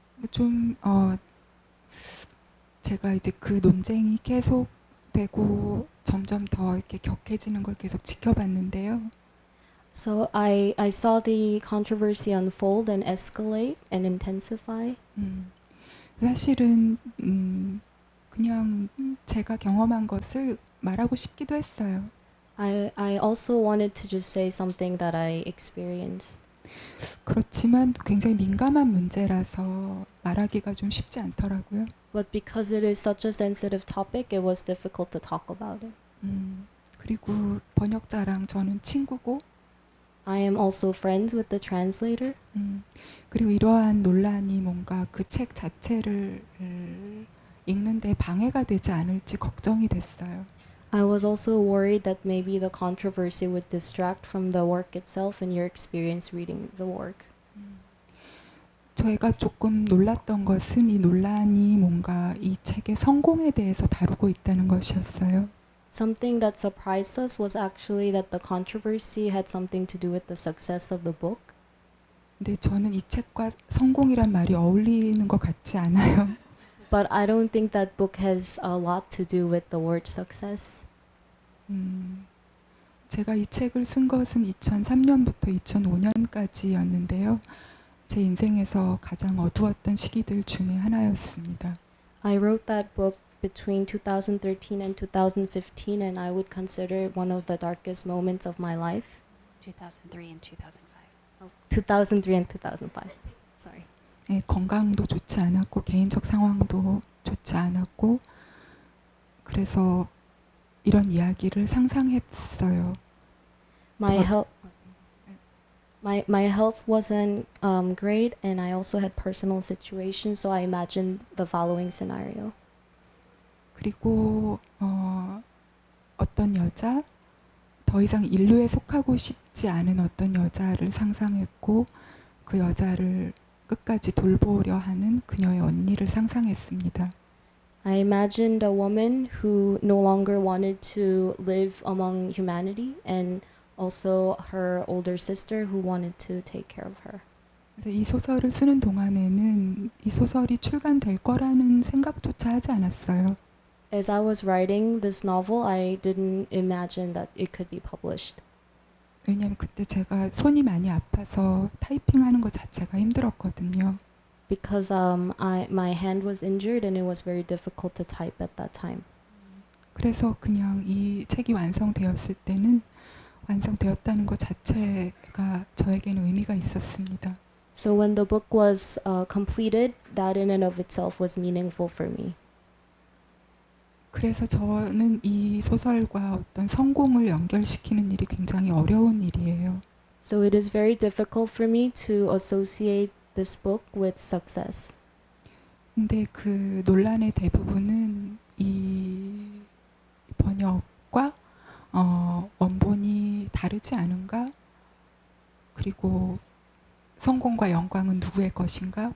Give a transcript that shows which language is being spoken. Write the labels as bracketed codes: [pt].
[ko] 좀 제가 이제 그 논쟁이 계속되고 점점 더 이렇게 격해지는 걸 계속 지켜봤는데요. [en] So I saw the controversy unfold and escalate and intensify. [ko] 사실은 그냥 제가 경험한 것을 말하고 싶기도 했어요. [en] I also wanted to just say something that I experienced. [ko] 그렇지만 굉장히 민감한 문제라서 말하기가 좀 쉽지 않더라고요. [en] But because it is such a sensitive topic, it was difficult to talk about it. [ko] 그리고 번역자랑 저는 친구고 [en] I am also friends with the translator. [ko] 그리고 이러한 논란이 뭔가 그 책 자체를 읽는데 방해가 되지 않을지 걱정이 됐어요. [en] I was also worried that maybe the controversy would distract from the work itself and your experience reading the work. [ko] 저희가 조금 놀랐던 것은 이 논란이 뭔가 이 책의 성공에 대해서 다루고 있다는 것이었어요. [en] Something that surprised us was actually that the controversy had something to do with the success of the book. [ko] 근데 저는 이 책과 성공이란 말이 어울리는 것 같지 않아요. [en] But I don't think that book has a lot to do with the word success. [ko] 제가 이 책을 쓴 것은 2003년부터 2005년까지였는데요. 제 인생에서 가장 어두웠던 시기들 중에 하나였습니다. [en] I wrote that book between 2013 and 2015, and I would consider it one of the darkest moments of my life. 2003 and 2005. 2003 and 2005. Sorry. [ko] 네, 건강도 좋지 않았고 개인적 상황도 좋지 않았고 그래서 이런 이야기를 상상했어요. [en] My But- health. My health wasn't great, and I also had personal situations. So I imagined the following scenario. [ko] 그리고 어떤 여자, 더 이상 인류에 속하고 싶지 않은 어떤 여자를 상상했고 그 여자를 끝까지 돌보려 하는 그녀의 언니를 상상했습니다. [en] I imagined a woman who no longer wanted to live among humanity, and also her older sister who wanted to take care of her. [ko] 그래서 이 소설을 쓰는 동안에는 이 소설이 출간될 거라는 생각조차 하지 않았어요. [en] As I was writing this novel, I didn't imagine that it could be published. [ko] 왜냐하면 그때 제가 손이 많이 아파서 타이핑하는 것 자체가 힘들었거든요. [en] Because my hand was injured and it was very difficult to type at that time. [ko] 그래서 그냥 이 책이 완성되었을 때는 완성되었다는 것 자체가 저에게는 의미가 있었습니다. [en] So when the book was completed, that in and of itself was meaningful for me. [ko] 그래서 저는 이 소설과 어떤 성공을 연결시키는 일이 굉장히 어려운 일이에요. [en] So it is very difficult for me to associate this book with success. [ko] 근데 그 논란의 대부분은 이 번역과 원본이 다르지 않은가? 그리고 성공과 영광은 누구의 것인가?